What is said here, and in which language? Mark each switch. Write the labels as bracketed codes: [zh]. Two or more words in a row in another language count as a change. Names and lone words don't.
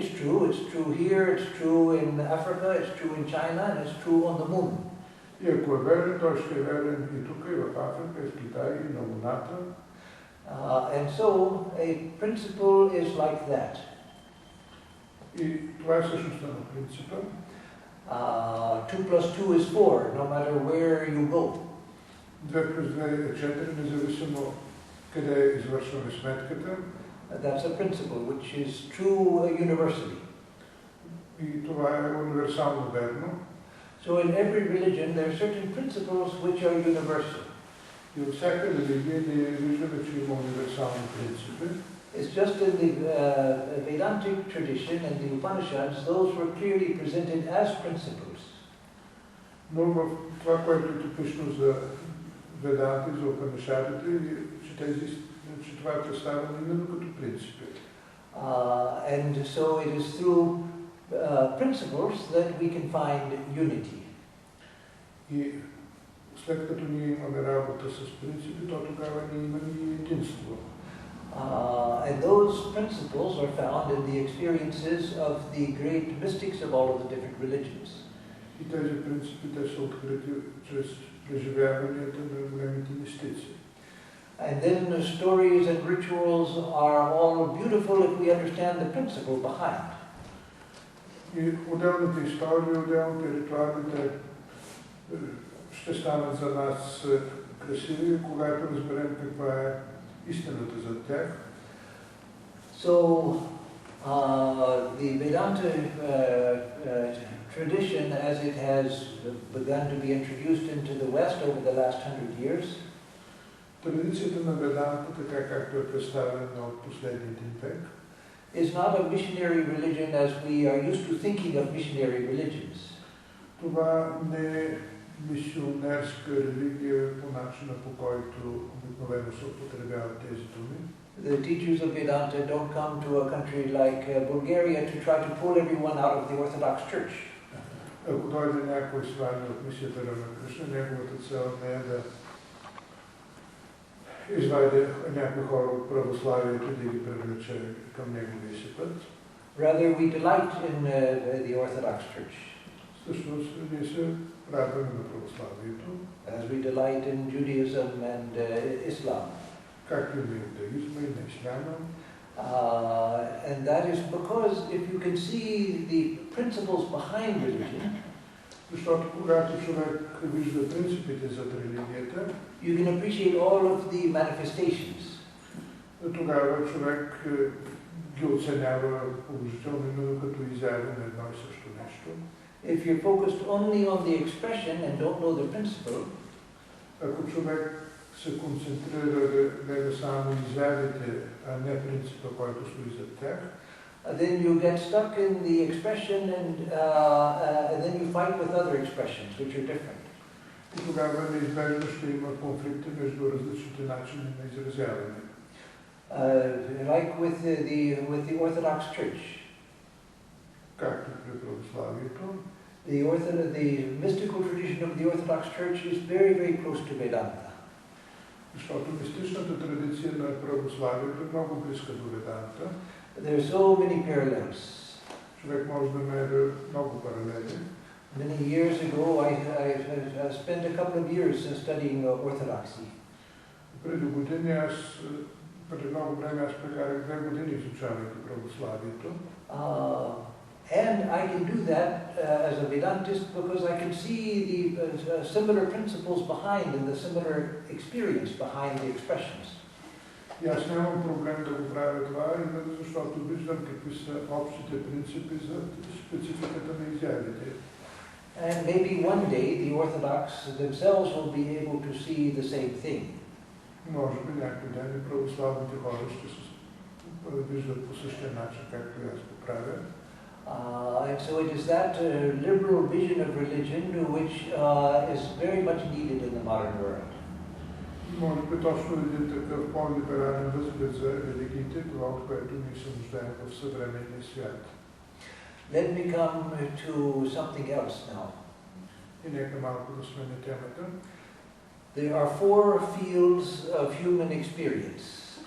[en] true. It's true here, it's true in Africa, it's true in China, and it's true on the moon. [bg] И ако е верен, той ще е верен и тук, и в Африка, и в Китай, и на Луната. [en] And so a principle is like that. [bg] И това е същността на принципа. [en] 2 plus 2 is 4, no matter where you go. [bg] 2 плюс 2 е 4, независимо къде извършваме сметката. [en] That's a principle which is true universally. [bg] И това е универсално верно. [en] So in every religion there are certain principles which are universal. [bg] И от всяка религия ние виждаме, че има универсални принципи. [en] It's just in the Vedantic tradition and the Upanishads, those were clearly presented as principles. [bg] Но в това, което е типично за Веданти, за Упанишадите, че това е представено именно като принципи. [en] And so it is through principles that we can find unity. [bg] И след като ние имаме работа с принципи, то тогава ние имаме и единство. [en] And those principles are found in the experiences of the great mystics of all of the different religions. [bg] И тези принципи те са открити чрез преживяванията на големите мистици. [en] And then the stories and rituals are all beautiful if we understand the principle behind. [bg] И отделните истории, отделните ритуалите ще станат за нас красиви, когато разберем каква е истината за тях. [en] So the Vedanta tradition, as it has begun to be introduced into the West over the last 100 years, [bg] Традицията на Веданта, така както е представена от последните век, [en] is not a missionary religion as we are used to thinking of missionary religions. [bg] това не е мисионерска религия по начина, по който обикновено се употребяват тези думи. [en] The teachers of Vedanta don't come to a country like Bulgaria to try to pull everyone out of the Orthodox Church. [bg] Ако дойде някой свани от мисията на Кришна, неговата цел не е да извади някои хора от православието и да ги привлече към неговия си път. [en] Rather, we delight in the Orthodox Church. [bg] Всъщност, ние се радваме на православието. [en] As we delight in Judaism and Islam. [bg] Както и на иудаизма и на исляма. [en] And that is because if you can see the principles behind religion, [bg] защото когато човек вижда принципите за религията, [en] you can appreciate all of the manifestations. [bg] Тогава човек ги оценява положително, именно като изяви на едно и също нещо. [en] If you're focused only on the expression and don't know the principle, [bg] ако човек се концентрира да гледа само изявите, а не принципа, който стои зад тях, [en] then you get stuck in the expression and then you fight with other expressions which are different. [bg] И тогава неизбежно ще има конфликти между различните начини на изразяване. [en] Like with the Orthodox Church. [bg] Както при православието. [en] The mystical tradition of the Orthodox Church is very, very close to Vedanta. [bg] Защото мистичната традиция на православието е много близка до Веданта. [en] There are so many parallels. [bg] Човек може да намери много паралели. [en] Many years ago, I spent a couple of years studying orthodoxy. [bg] Преди много време аз прекарах 2 години изучавайки православието. [en] And I can do that as a Vedantist because I can see the similar principles behind and the similar experience behind the expressions. [bg] И аз нямам проблем да го правя това, именно защото виждам какви са общите принципи за спецификата на изявите. [en] And maybe one day the Orthodox themselves will be able to see the same thing. [bg] Може би някой ден и православните хора ще се виждат по същия начин, както и аз го правя. [en] And so it is that liberal vision of religion which is very much needed in the modern world. [bg] Може би точно един такъв по-либерален възглед за религиите, това от което ние се нуждаем в съвременния свят. [en] Let me come to something else now. [bg] И нека малко да сменя темата. [en] There are 4 fields of human experience.